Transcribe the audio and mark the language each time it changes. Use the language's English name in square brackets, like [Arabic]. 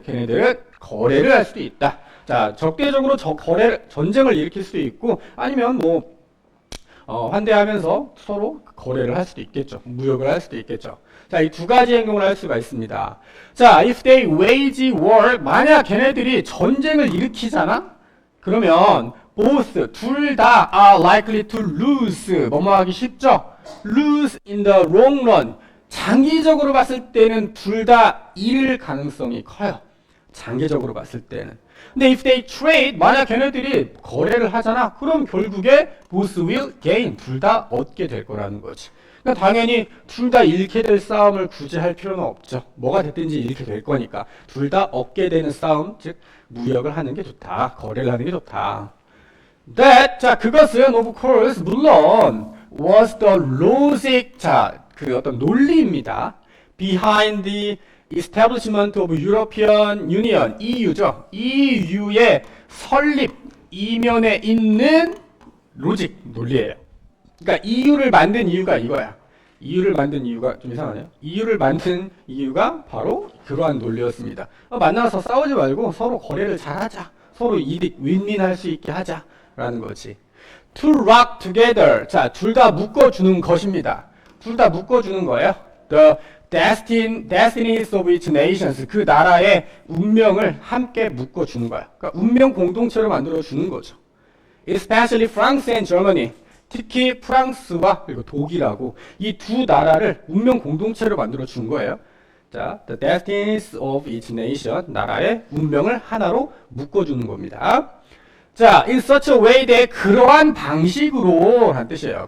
[Korean] 걔네들은 거래를 할 수도 있다. 자, 적대적으로 전쟁을 일으킬 수도 있고 아니면 환대하면서 서로 거래를 할 수도 있겠죠. 무역을 할 수도 있겠죠. 자, 이 두 가지 행동을 할 수가 있습니다. 자, [English] if they wage war, [Korean] 만약 걔네들이 전쟁을 일으키잖아? 그러면 [English] both, [Korean] 둘 다 [English] are likely to lose. [Korean] 뭐뭐 하기 쉽죠? [English] lose in the long run. [Korean] 장기적으로 봤을 때는 둘 다 잃을 가능성이 커요. 장기적으로 봤을 때는. 근데 [English] if they trade, [Korean] 만약 걔네들이 거래를 하잖아? 그럼 결국에 [English] both will gain. [Korean] 둘 다 얻게 될 거라는 거지. 그러니까 당연히 둘 다 잃게 될 싸움을 굳이 할 필요는 없죠. 뭐가 됐든지 잃게 될 거니까. 둘 다 얻게 되는 싸움, 즉 무역을 하는 게 좋다. 거래를 하는 게 좋다. [English] That, [Korean] 자, 그것은 [English] of course, [Korean] 물론 [English] was the logic, [Korean] 자, 그 어떤 논리입니다. [English] Behind the establishment of European Union, EU죠. [Korean] EU의 설립 이면에 있는 로직, 논리예요. 그러니까 EU를 만든 이유가 이거야. EU를 만든 이유가 좀 이상하네요. EU를 만든 이유가 바로 그러한 논리였습니다. 만나서 싸우지 말고 서로 거래를 잘하자. 서로 이득, 윈윈할 수 있게 하자라는 거지. [English] To rock together. [Korean] 자, 둘 다 묶어주는 것입니다. 둘 다 묶어주는 거예요. [English] The destinies of each nations. [Korean] 그 나라의 운명을 함께 묶어주는 거야. 그러니까 운명 공동체로 만들어주는 거죠. [English] Especially France and Germany. [Korean] 특히 프랑스와 그리고 독일하고 이 두 나라를 운명 공동체로 만들어 준 거예요. 자, [English] the destinies of each nation, [Korean] 나라의 운명을 하나로 묶어주는 겁니다. 자, [English] in such a way that [Korean] 그러한 방식으로 란 뜻이에요.